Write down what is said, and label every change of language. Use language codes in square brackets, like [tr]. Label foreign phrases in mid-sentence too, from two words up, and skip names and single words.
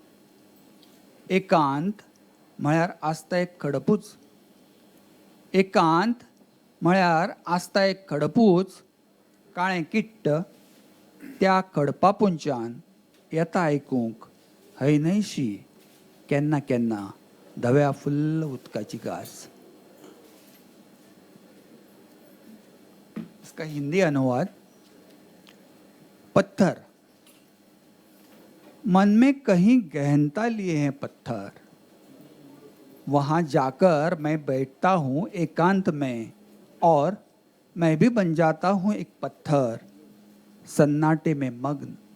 [kok] एकांत म्हळ्यार आसता एक खडपूच, एकांत म्हळ्यार आसता एक खडपूच, काळें किट्ट त्या खडपा पोंच्यान येता आयकूंक हयनयशी केन्ना केन्ना धव्या फुल्ल उदकाची गास। [hi] इसका हिंदी अनुवाद। पत्थर। मन में कहीं गहनता लिए हैं पत्थर, वहां जाकर मैं बैठता हूं एकांत में और मैं भी बन जाता हूं एक पत्थर, सन्नाटे में मग्न।